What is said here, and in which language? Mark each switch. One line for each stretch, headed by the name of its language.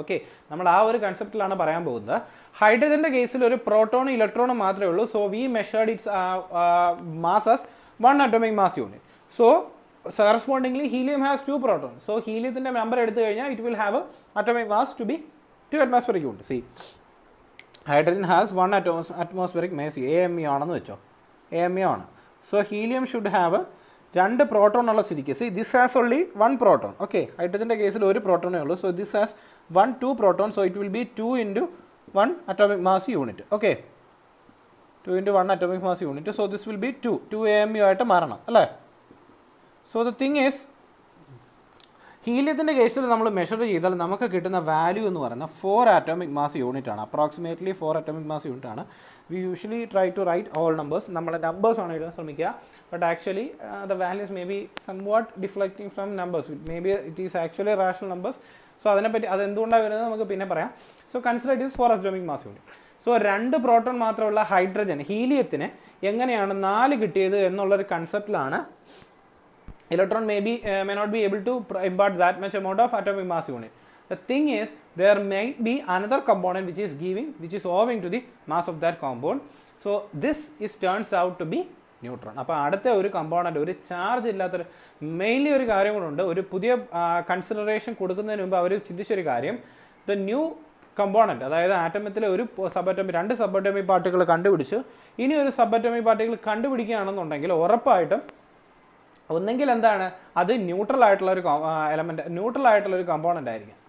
Malayalam: Okay, നമ്മൾ ആ ഒരു കൺസെപ്റ്റിലാണ് പറയാൻ പോകുന്നത്. ഹൈഡ്രജൻ്റെ കേസിൽ ഒരു പ്രോട്ടോണും ഇലക്ട്രോണും മാത്രമേ ഉള്ളൂ.
English: So we measured its mass as 1 atomic mass unit. So correspondingly helium has 2 protons. So
Malayalam: ഹീലിയത്തിൻ്റെ number എടുത്തു കഴിഞ്ഞാൽ
English: it will have a atomic mass to be 2 atmospheric units. See, hydrogen has 1 atmospheric mass, AME
Malayalam: ആണെന്ന് വെച്ചോ,
English: AME ആണ്. So helium should have 2 proton
Malayalam: ഉള്ള സ്ഥിതിക്ക്,
English: see this has only 1 proton.
Malayalam: Okay, ഹൈഡ്രജൻ്റെ കേസിൽ 1 പ്രോട്ടോണേ ഉള്ളൂ.
English: So this has 2 proton, so it will be 2 into 1 atomic mass unit. Okay, 2 into 1 atomic mass unit. So this will be 2 AMU
Malayalam: ആയിട്ട് മാറണം അല്ലേ?
English: so the thing is,
Malayalam: ഹീലിയത്തിൻ്റെ കേസിൽ നമ്മൾ measure ചെയ്താൽ നമുക്ക് കിട്ടുന്ന വാല്യൂ എന്ന് പറയുന്നത് 4 അറ്റോമിക് മാസ് യൂണിറ്റ് ആണ്.
English: Approximately 4 atomic mass unit ആണ്. We usually try to write all numbers.
Malayalam: നമ്മളെ നമ്പേഴ്സ് ആണ് എഴുതാൻ ശ്രമിക്കുക.
English: But actually the values may be somewhat deflecting from numbers. May be it is actually rational numbers. So
Malayalam: അതിനെപ്പറ്റി അതെന്തുകൊണ്ടാണ് വരുന്നത് നമുക്ക് പിന്നെ പറയാം.
English: So consider it is 4 atomic mass unit.
Malayalam: So 2 proton മാത്രമുള്ള ഹൈഡ്രജൻ ഹീലിയത്തിന് എങ്ങനെയാണ് 4 കിട്ടിയത് എന്നുള്ളൊരു കൺസെപ്റ്റിലാണ്
English: electron may not be able to impart that much amount of atomic mass unit. The thing is, there might be another component which is owing to the mass of that compound. So this turns out to be neutron.
Malayalam: അപ്പോൾ അടുത്ത ഒരു component, ഒരു charge ഇല്ലാത്തൊരു, mainly ഒരു കാര്യം കൂടെ, ഒരു പുതിയ കൺസിഡറേഷൻ കൊടുക്കുന്നതിന് മുമ്പ് അവർ ചിന്തിച്ചൊരു കാര്യം, ദ ന്യൂ കമ്പോണൻറ്റ്, അതായത് ആറ്റമത്തിലെ ഒരു രണ്ട് സബ് അറ്റോമിക് പാർട്ടിക്കിൾ കണ്ടുപിടിച്ചു. ഇനി ഒരു സബ് അറ്റോമിക് പാർട്ടിക്കിൾ കണ്ടുപിടിക്കുകയാണെന്നുണ്ടെങ്കിൽ ഉറപ്പായിട്ടും ഒന്നെങ്കിൽ എന്താണ്, അത് ന്യൂട്രൽ ആയിട്ടുള്ള ഒരു എലമെന്റ്, ന്യൂട്രൽ ആയിട്ടുള്ള ഒരു കമ്പോണന്റ് ആയിരിക്കും.